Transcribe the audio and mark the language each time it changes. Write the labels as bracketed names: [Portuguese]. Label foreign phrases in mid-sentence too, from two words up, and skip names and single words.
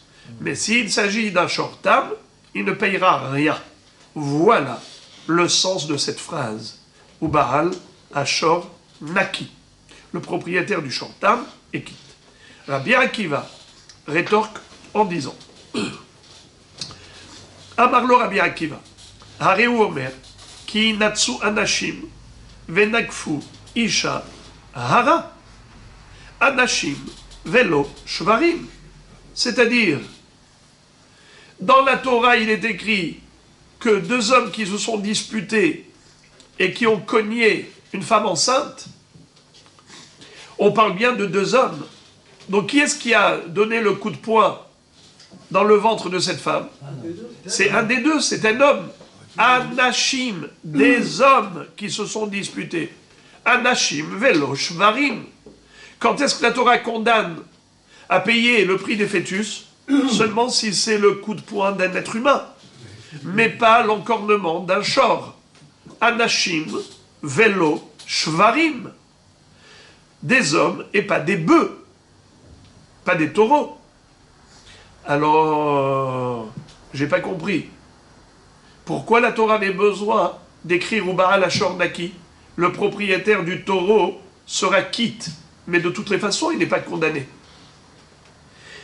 [French] Mais s'il s'agit d'un shortam, il ne payera rien. Voilà le sens de cette phrase. [Hebrew] ובעל השור נקי. [French] Le propriétaire du shortam est quitte. Rabbi Akiva rétorque en disant [Hebrew] אמר לו רבי עקיבא הרי הוא אומר כי ינצו אנשים ונגפו אשה הרה אנשים ולא שוורים. [French] C'est-à-dire, dans la Torah, il est écrit que 2 hommes qui se sont disputés et qui ont cogné une femme enceinte, on parle bien de 2 hommes. Donc qui est-ce qui a donné le coup de poing dans le ventre de cette femme? C'est un des 2, c'est un homme. Anashim, des hommes qui se sont disputés. [Hebrew] אנשים ולא שוורים. [French] Quand est-ce que la Torah condamne à payer le prix des fœtus? Seulement si c'est le coup de poing d'un être humain, mais pas l'encornement d'un shor. [Hebrew] אנשים ולא שוורים. [French] Des hommes et pas des bœufs, pas des taureaux. Alors, j'ai pas compris. Pourquoi la Torah avait besoin d'écrire [Hebrew] ובעל השור נקי? [French] Le propriétaire du taureau sera quitte, mais de toutes les façons, il n'est pas condamné.